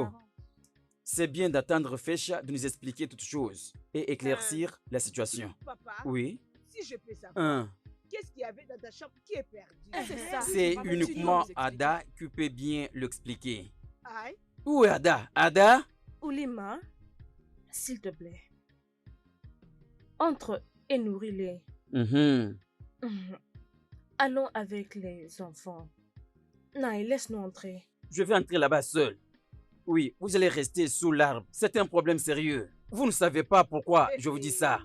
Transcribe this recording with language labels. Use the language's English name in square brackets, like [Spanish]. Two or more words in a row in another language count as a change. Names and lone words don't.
[French] parents. C'est bien d'attendre Fesha de nous expliquer toutes choses et éclaircir la situation. Papa, Oui. si je peux savoir, Hein. qu'est-ce qu'il y avait dans ta chambre qui est perdu? C'est ça. C'est Maman, uniquement tu dois nous expliquer. Ada qui peut bien l'expliquer. Aïe. Où est Ada? Ada? Oulima, s'il te plaît. Entre et nourris-les. Mhm. Allons avec les enfants. Naï, laisse-nous entrer. Je vais entrer là-bas seul. Oui, vous allez rester sous l'arbre. C'est un problème sérieux. Vous ne savez pas pourquoi je vous dis ça.